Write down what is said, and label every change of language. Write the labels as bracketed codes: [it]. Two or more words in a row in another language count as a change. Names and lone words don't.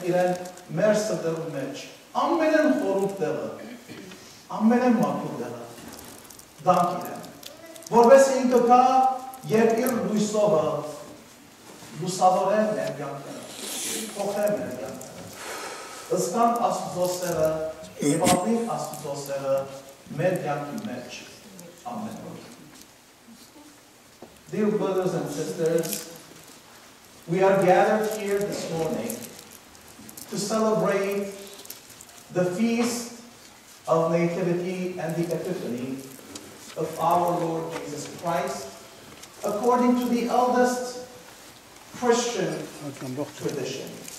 [hy] իրեն մեր սրտերու մեջ, ամենեն խորհուրդ տեղը, ամենեն մաքուր տեղը, դանք իրեն, որպես ինքը կա եւ իր լույսովը լուսավորե մեր կյանքը, փոխե մեր կյանքը, ըսկան Աստծո սերը եւ ապրի Աստծո սերը մեր կյանքի մեջ ամեն օր։ [en] Dear brothers and sisters, we are gathered here this morning to celebrate the feast of Nativity and the Epiphany of our Lord Jesus Christ, according to the eldest Christian tradition.